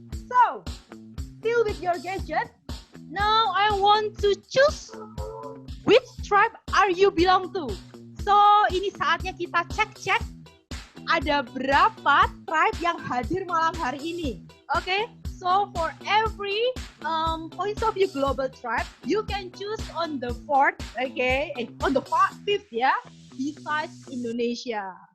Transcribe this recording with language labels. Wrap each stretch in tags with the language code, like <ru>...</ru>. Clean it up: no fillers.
<en>So, still with your gadget. Now I want to choose which tribe are you belong to.</en> <id>So ini saatnya kita cek ada berapa tribe yang hadir malam hari ini.</id> <en>Okay, so for every points of view global tribe, you can choose on the fourth, okay, on the fifth ya, besides Indonesia.</en>